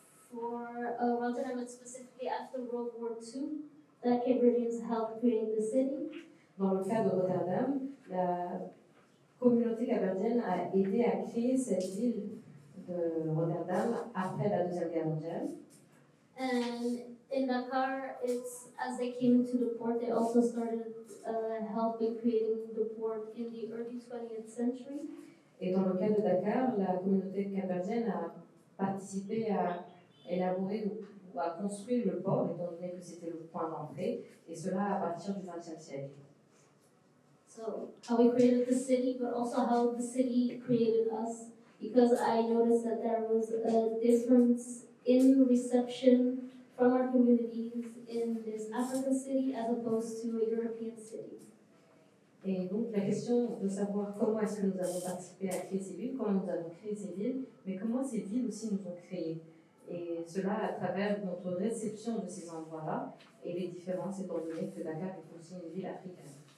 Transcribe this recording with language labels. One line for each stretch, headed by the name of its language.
English: For Rotterdam, and specifically after World War II, the Cape Verdeans helped create the city.
French: Dans le cas de Rotterdam, la communauté capverdienne a aidé à créer cette ville de Rotterdam après la Deuxième Guerre mondiale.
English: And in Dakar, it's as they came into the port, they also started helping creating the port in the early 20th century.
French: Et dans le cas de Dakar, la communauté capverdienne a participé à élaborer ou à construire le port, étant donné que c'était le point d'entrée, et cela à partir du XXe siècle.
English: So how we created the city, but also how the city created us, because I noticed that there was a difference in reception from our communities in this African city as opposed to a European city.
French: Et donc la question de savoir comment est-ce que nous avons participé à créer ces villes, comment nous avons créé ces villes, mais comment ces villes aussi nous ont créés. Et cela à travers notre réception de ces endroits-là et les différences étant donné que Dakar est aussi une ville africaine.